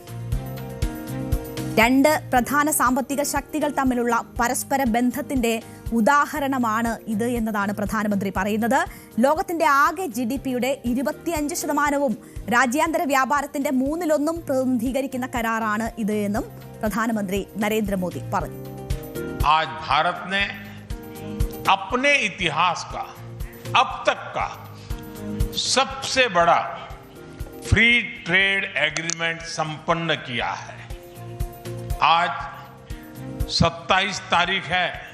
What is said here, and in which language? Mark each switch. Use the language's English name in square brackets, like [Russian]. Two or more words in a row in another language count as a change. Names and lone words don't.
[Malayalam] രണ്ട് പ്രധാന സാമ്പത്തിക ശക്തികൾ തമ്മിലുള്ള പരസ്പര ബന്ധത്തിന്റെ ഉദാഹരണമാണ് ഇത് എന്നതാണ് പ്രധാനമന്ത്രി പറയുന്നത്. ലോകത്തിന്റെ ആകെ GDPയുടെ 25% രാജ്യാന്തര വ്യാപാരത്തിന്റെ 1/3 പ്രതിനിധീകരിക്കുന്ന കരാറാണ് ഇത് എന്നും പ്രധാനമന്ത്രി നരേന്ദ്ര മോദി പറഞ്ഞു. [Hindi] आज भारत ने अपने इतिहास का अब तक का सबसे बड़ा [English] free trade agreement [Hindi] संपन्न किया है. आज 27 तारीख है.